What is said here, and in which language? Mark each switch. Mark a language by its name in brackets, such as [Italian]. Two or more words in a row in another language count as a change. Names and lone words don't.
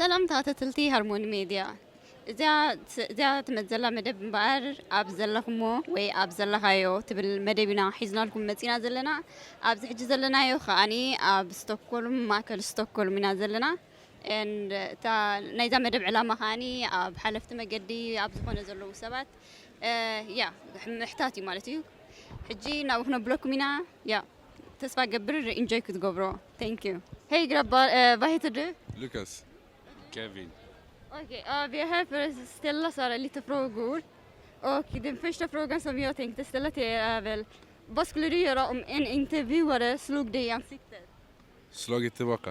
[Tigrinya] ተኸታተልቲ ሃርሞኒ ሚድያ እዚኣ ትመዘላ መደብ እምበኣር ኣብ ዘለኹሞ ወይ ኣብ ዘለኻዮ ትብል መደቢና ሒዝናልኩም መፂና ዘለና ኣብዚ ሕጂ ዘለናዮ ከዓኒ ኣብ ስቶክሆልም ማእከል ስቶክሆልም ኢና ዘለና እታ ናይዛ መደብ ዕላማ ከዓኒ ኣብ ሓለፍቲ መገዲ ኣብ ዝኾነ ዘለዉ ሰባት ምሕታት እዩ ማለት እዩ ሕጂ ናብኡ ክነብለኩም ኢና ተስፋ ገብር ኢንጆይ ክትገብሮ [English] thank you [Swedish] Hej grabbar, vad heter du? Lukas. Kevin. Okej, vi är här för att ställa så här lite frågor. Och den första frågan som jag tänkte ställa till er är väl, vad skulle du göra om en intervjuare slog dig i ansiktet? Slagit tillbaka.